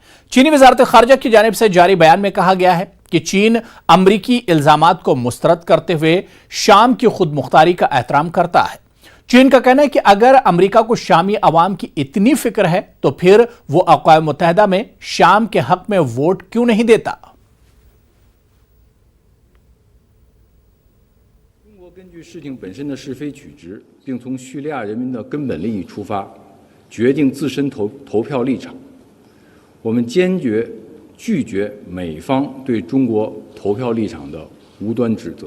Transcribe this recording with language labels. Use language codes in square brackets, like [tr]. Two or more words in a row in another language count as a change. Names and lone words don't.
[ur] چینی وزارت خارجہ کی جانب سے جاری بیان میں کہا گیا ہے کہ چین امریکی الزامات کو مسترد کرتے ہوئے شام کی خود مختاری کا احترام کرتا ہے۔ چین کا کہنا ہے کہ اگر امریکہ کو شامی عوام کی اتنی فکر ہے تو پھر وہ اقوام متحدہ میں شام کے حق میں ووٹ کیوں نہیں دیتا؟ [zh] 中国根据事情本身的是非曲直，并从叙利亚人民的根本利益出发，决定自身投票立场。我们坚决拒绝美方对中国投票立场的无端指责。